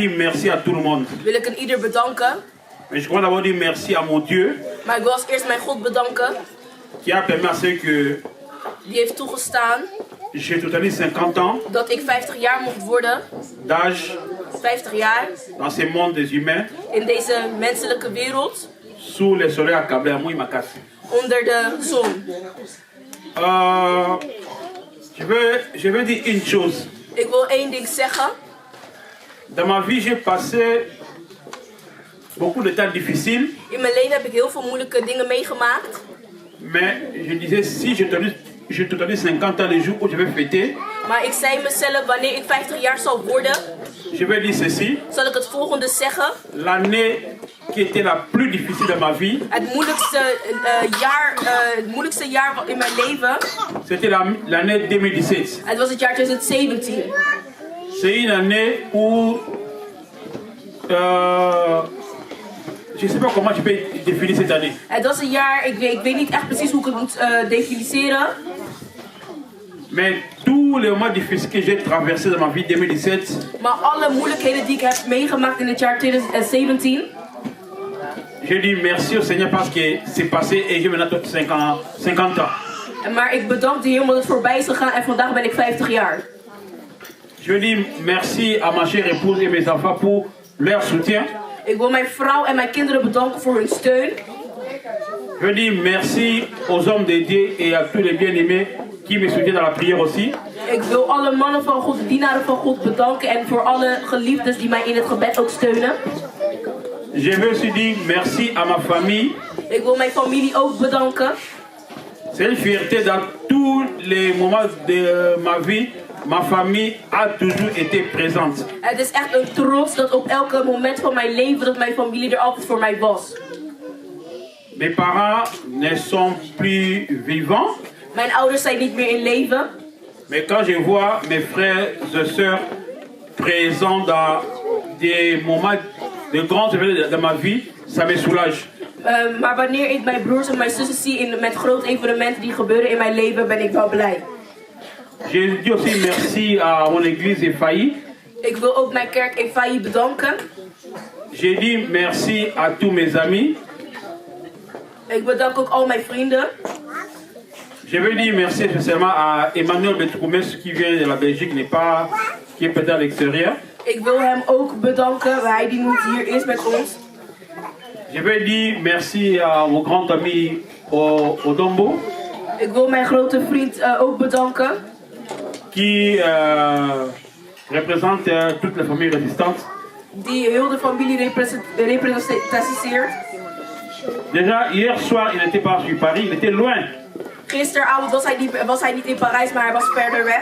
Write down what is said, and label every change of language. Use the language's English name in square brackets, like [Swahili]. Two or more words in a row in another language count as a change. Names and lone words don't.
[French] merci à tout le monde. [Dutch] Wil ik ieder bedanken. [French] Mais je crois d'abord dire merci à mon Dieu. [Dutch] Maar ik wil als eerst mijn God bedanken. [French] Qui a permis à ce que [Dutch] Die heeft toegestaan. [French] j'ai totalement 50 ans [Dutch] Dat ik 50 jaar mocht worden. [French] d'âge [Dutch] 50 jaar. [French] dans ce monde des humains. [Dutch] In deze menselijke wereld. [French] Sous le soleil accablé à moi, Makassi. [Dutch] Onder de zon. [French] Je veux dire une chose. [Dutch] Ik wil één ding zeggen. [French] Dans ma vie, j'ai passé beaucoup de temps difficiles. [Dutch] In mijn leven heb ik heel veel moeilijke dingen meegemaakt. [French] Mais je disais, si je totalise 50 ans le jour où je vais fêter, [Dutch] Maar ik zei mezelf, wanneer ik 50 jaar zal worden, [French] je vais dire ceci. [Dutch] zal ik het volgende zeggen. [French] L'année qui était la plus difficile de ma vie, [Dutch] Het moeilijkste jaar in mijn leven, [French] c'était l'année 2017. [Dutch] het was het jaar 2017. [French] C'est une année où je ne sais pas comment je peux définir cette année. [Dutch] Het was een jaar, ik weet niet echt precies hoe ik het moet definiëren. [French] Mais tous les moments difficiles que j'ai traversés dans ma vie 2017, [Dutch] Maar alle moeilijkheden die ik heb meegemaakt in het jaar 2017. [French] je dis merci au Seigneur parce que c'est passé et j'ai maintenant 50 ans. [Dutch] Maar ik bedank de Heer omdat het voorbij is gegaan en vandaag ben ik 50 jaar. [French] Je dis merci à ma chère épouse et mes enfants pour leur soutien. [Dutch] Ik wil mijn vrouw en mijn kinderen bedanken voor hun steun. [French] Je dis merci aux hommes de Dieu et à tous les bien-aimés qui me soutiennent dans la prière aussi. [Dutch] Ik wil alle mannen van God, dienaren van God bedanken en voor alle geliefdes die mij in het gebed ook steunen. [French] Je veux aussi dire merci à ma famille. [Dutch] Ik wil mijn familie ook bedanken. [French] C'est une fierté dans tous les moments de ma vie. Ma famille a toujours été présente. [Dutch] Het is echt een trots dat op elke moment van mijn leven dat mijn familie er altijd voor mij was. [French] Mes parents ne sont plus vivants. [Dutch] Mijn ouders zijn niet meer in leven. [French] Mais quand je vois mes frères et sœurs présents dans des moments de grands événements de ma vie, ça me soulage. [Dutch] Maar wanneer ik mijn broers en mijn zussen zie met grote evenementen die gebeuren in mijn leven, ben ik wel blij. [French] Je dis aussi merci à mon église Efaï. [Dutch] Ik wil ook mijn kerk Efaï bedanken. [French] Je dis merci à tous mes amis. [Dutch] Ik bedank ook al mijn vrienden. [French] Je veux dire merci spécialement à Emmanuel Betroumes qui vient de la Belgique, qui est peut-être à l'extérieur. [Dutch] Ik wil hem ook bedanken, hij die niet hier is met ons. [French] Je veux dire merci à mon grand ami Odombo. [Dutch] Ik wil mijn grote vriend ook bedanken. [French] Qui représente toute la famille résistante. [Dutch] Die heel de familie representeert. [French] Déjà, hier soir, il n'était pas sur Paris, il était loin. [Dutch] Gisteravond was hij niet in Parijs, maar hij was verder weg.